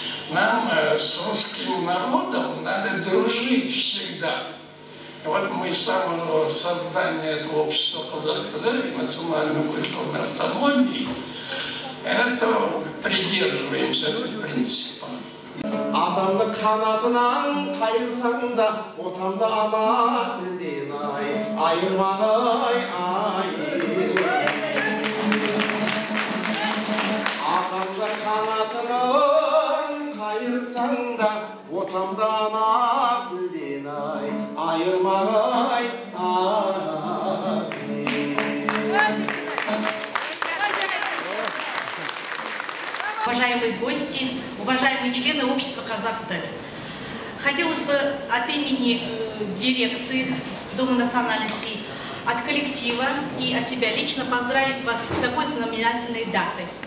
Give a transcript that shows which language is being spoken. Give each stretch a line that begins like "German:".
Russian: Нам с русским народом надо дружить всегда. И вот мы с самого создания этого общества Казах-ТВ, национальной культурной автономии, это придерживаемся этого принципа.
Kazakh: Адамды қанатынан қайырсаң да, отанды ана тілден айырмағай ай. Адамды қанатынан қайырсаң да, отанды ана тілден айырмағай ай.
Russian: Уважаемые гости, уважаемые члены общества Казах-ТВ. Хотелось бы от имени дирекции Дома национальностей, от коллектива и от себя лично поздравить вас с такой знаменательной датой.